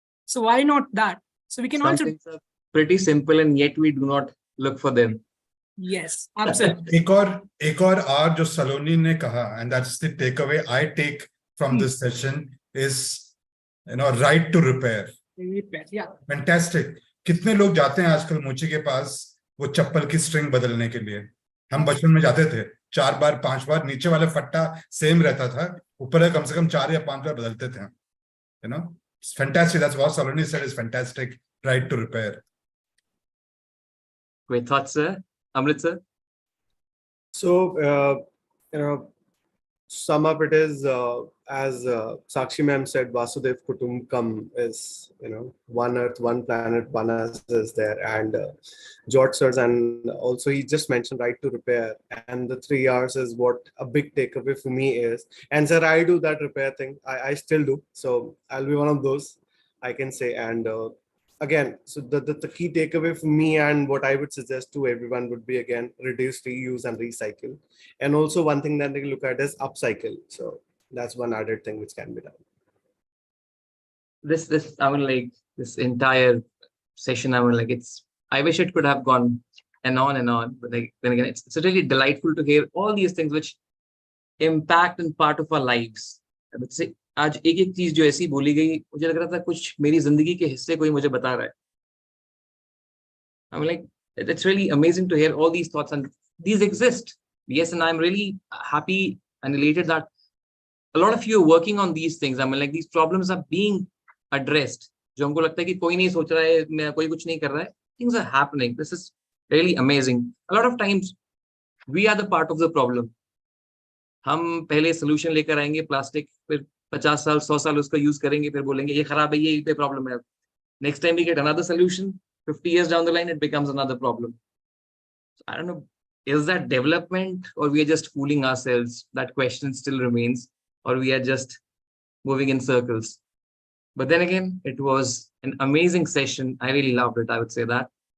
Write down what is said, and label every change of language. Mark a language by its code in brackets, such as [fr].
[en] So why not that? So we can Some also. things are pretty simple, and yet we do not look for them. Yes, absolutely. [hi] एक और R जो सलोनी ने कहा, [en] and that's the takeaway I take from this session, is right to repair. Yeah. Fantastic. [hi] कितने लोग जाते हैं आजकल मोची के पास वो चप्पल की स्ट्रिंग बदलने के लिए? हम बचपन में जाते थे 4 बार 5 बार, नीचे वाला फट्टा सेम रहता था, ऊपर कम से कम 4 या 5 बार बदलते थे. [en] It's fantastic. That's what Saloni said is fantastic. Right to repair. Great thoughts, sir. Amrit, sir. So, sum up it is, as Sakshi ma'am said, Vasudev Kutumbakam is, one earth, one planet, one us is there. And George sirs, and also he just mentioned right to repair. And the 3 R's is what a big takeaway for me is. And sir, I do that repair thing. I still do. So I'll be one of those, I can say. And again, so the key takeaway for me and what I would suggest to everyone would be, again, reduce, reuse, and recycle. And also one thing that they look at is upcycle. So that's one added thing which can be done. This entire session, I wish it could have gone on, but then again, it's really delightful to hear all these things which impact and part of our lives. I would say, [hi] आज एक चीज जो ऐसी बोली गई, मुझे लग रहा था कुछ मेरी जिंदगी के हिस्से कोई मुझे बता रहा है. [en] It's really amazing to hear all these thoughts, and these exist. Yes, and I'm really happy and elated that a lot of you are working on these things. I mean, like, these problems are being addressed. [hi] जो हमको लगता है कि कोई नहीं सोच रहा है, मैं कोई कुछ नहीं कर रहा है. [en] Things are happening. This is really amazing. A lot of times we are the part of the problem. [hi] हम पहले solution लेकर आएंगे प्लास्टिक, फिर 50 साल 100 साल उसका यूज करेंगे, फिर बोलेंगे ये खराब है, ये पे प्रॉब्लम है. [en] Next time we get another solution, 50 years down the line, it becomes another problem. So I don't know, is that development, or we are just fooling ourselves? That question still remains, or we are just moving in circles. But then again, it was an amazing session. I really loved it, I would say that.